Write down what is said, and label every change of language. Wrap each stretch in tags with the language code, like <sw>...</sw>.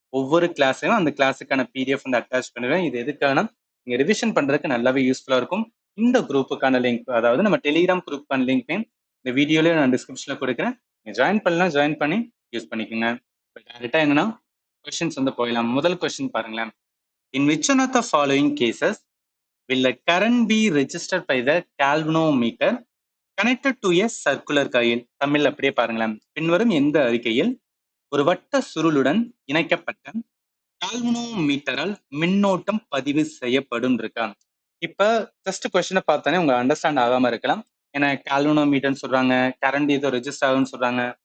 <ta>ஒவ்வொரு கிளாஸையும் அந்த கிளாஸுக்கான பிடிஎஃப் வந்து அட்டாச் பண்ணுவேன். இது எதுக்கான நீங்க ரிவிஷன் பண்றதுக்கு நல்லாவே யூஸ்ஃபுல்லா இருக்கும். இந்த குரூப்புக்கான லிங்க், அதாவது நம்ம டெலிகிராம் குரூப்புக்கான லிங்க் இந்த வீடியோலயே நான் டிஸ்கிரிப்ஷன்ல கொடுக்குறேன். நீங்க ஜாயின் பண்ணலாம், ஜாயின் பண்ணி யூஸ் பண்ணிக்கோங்க. இப்போ டேரக்டா என்னன்னா கொஸ்டின்ஸ் வந்து போயிடலாம். முதல் கொஸ்டின் பாருங்களேன்.</ta> <en>In which one of the following cases will a current be registered by the galvanometer connected to a circular coil?</en> <ta>Tamil அப்படியே பாருங்களேன். பின்வரும் எந்த அறிக்கையில் ஒரு வட்ட சுருளுடன் இணைக்கப்பட்ட கால்வனோமீட்டரால் மின்னோட்டம் பதிவு செய்யப்படும் இருக்கா? இப்ப ஜஸ்ட் கொஸ்டினை பார்த்தானே உங்க அண்டர்ஸ்டாண்ட் ஆகாம இருக்கலாம். ஏன்னா கால்வனோமீட்டர்னு சொல்றாங்க, கரண்ட் ஏதோ ரெஜிஸ்டர் ஆகும்னு சொல்றாங்க.</ta>